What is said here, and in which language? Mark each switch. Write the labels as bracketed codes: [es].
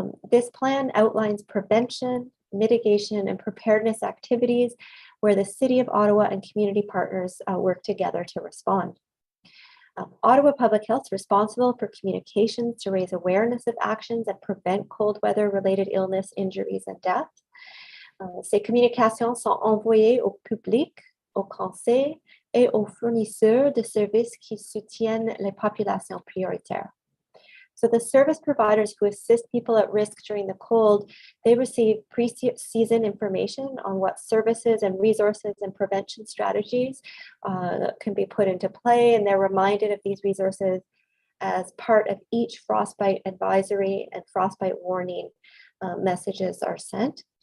[en] This plan outlines prevention, mitigation, and preparedness activities where the City of Ottawa and community partners work together to respond. Ottawa Public Health is responsible for communications to raise awareness of actions that prevent cold weather related illness, injuries, and death. [fr] Ces communications sont envoyées au public, au Conseil et aux fournisseurs de services qui soutiennent les populations prioritaires. [en] So the service providers who assist people at risk during the cold, they receive pre-season information on what services and resources and prevention strategies can be put into play, and they're reminded of these resources as part of each frostbite advisory and frostbite warning messages are sent.